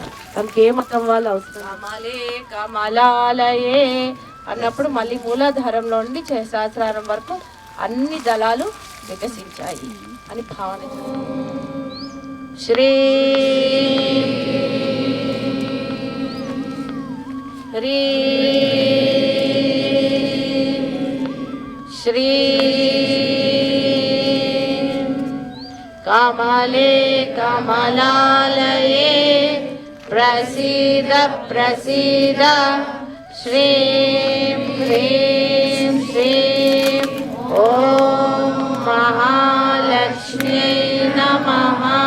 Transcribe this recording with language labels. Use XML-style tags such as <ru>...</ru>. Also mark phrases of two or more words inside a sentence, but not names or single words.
<te>తమకి ఏ మతం వాళ్ళు అవసరం</te> <sa>కమలే కమలాలయే</sa> <te>అన్నప్పుడు మళ్ళీ మూలాధారంలో నుండి సహస్రారం వరకు అన్ని దళాలు వికసించాయి అని భావన.</te> <sa>శ్రీ హ్రీ శ్రీ कमले कमलालये प्रसीद प्रसीद श्रीं ह्रीं श्रीं ॐ महालक्ष्म्यै नमः.</sa>